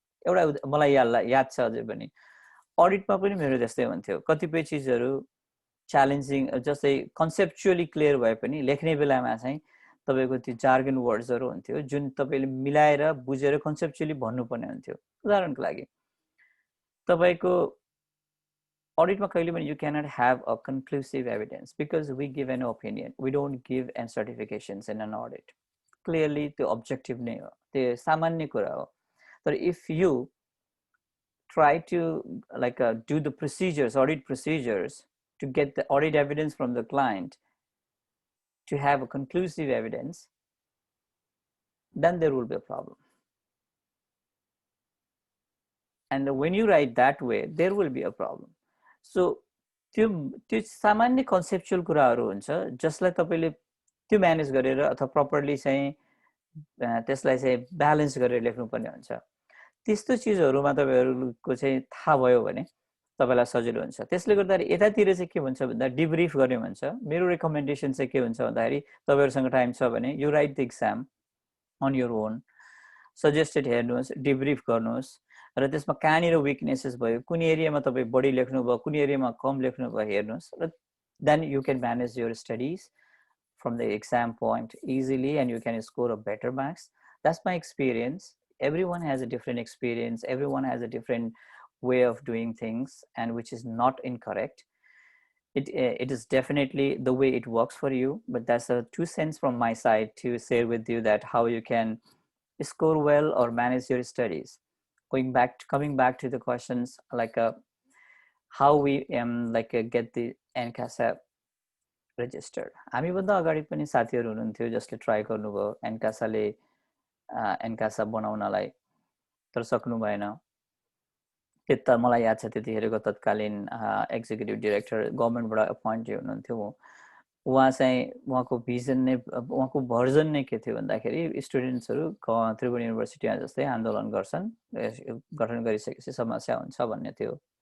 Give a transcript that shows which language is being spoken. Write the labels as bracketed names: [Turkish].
[Nepali] एउटा मलाई याद छ अझै पनि, अडिटमा पनि मेरो त्यस्तै हुन्थ्यो, कतिपय चिजहरू च्यालेन्जिङ जस्तै कन्सेप्चुअली क्लियर भए पनि लेख्ने बेलामा चाहिँ तपाईँको त्यो जार्गन वर्ड्सहरू हुन्थ्यो जुन तपाईँले मिलाएर बुझेर कन्सेप्चुअली भन्नुपर्ने हुन्थ्यो। उदाहरणको लागि तपाईँको अडिटमा कहिले पनि [English] you cannot have a conclusive evidence because we give an opinion, we don't give an certifications in an audit. Clearly the objective [Nepali] नै हो, त्यो सामान्य कुरा हो। [English] तर if you try to like do the procedures, audit procedures to get the audit evidence from the client to have a conclusive evidence, then there will be a problem. And when you write that way, there will be a problem. [Nepali] So त्यो सामान्य conceptual कुराहरू हुन्छ जसलाई तपाईँले त्यो manage गरेर अथवा properly चाहिँ त्यसलाई चाहिँ ब्यालेन्स गरेर लेख्नुपर्ने हुन्छ। त्यस्तो चिजहरूमा तपाईँहरूको चाहिँ थाहा भयो भने तपाईँलाई सजिलो हुन्छ। त्यसले गर्दाखेरि यतातिर चाहिँ के हुन्छ भन्दा डिब्रिफ गर्ने भन्छ। मेरो रेकमेन्डेसन चाहिँ के हुन्छ भन्दाखेरि तपाईँहरूसँग टाइम छ भने [English] you write the exam on your own, [Nepali] suggested हेर्नुहोस्, डिब्रिफ गर्नुहोस् र त्यसमा कहाँनिर विकनेसेस भयो, कुन एरियामा तपाईँ बढी लेख्नुभयो, कुन एरियामा कम लेख्नुभयो हेर्नुहोस् र [English] Then you can manage your studies from the exam point easily and you can score a better marks. That's my experience. Everyone has a different experience, everyone has a different way of doing things, and which is not incorrect. It is definitely the way it works for you, but that's a 2 cents from my side to share with you that how you can score well or manage your studies. Coming back to the questions like how we get the NCASA registered. [Nepali] हामी भन्दा अगाडि पनि साथीहरु हुनुहुन्थ्यो जसले try गर्नुभयो एनकासाले एनकासा बनाउनलाई, तर सक्नु भएन। त्यता मलाई याद छ त्यतिखेरको तत्कालीन एक्जिक्युटिभ डाइरेक्टर गभर्नमेन्टबाट अपोइन्ट हुनुहुन्थ्यो। उहाँ चाहिँ उहाँको भिजन नै उहाँको भर्जन नै के थियो भन्दाखेरि स्टुडेन्ट्सहरू त्रिभुवन युनिभर्सिटीमा जस्तै आन्दोलन गर्छन्, गठन गरिसकेपछि समस्या हुन्छ भन्ने थियो।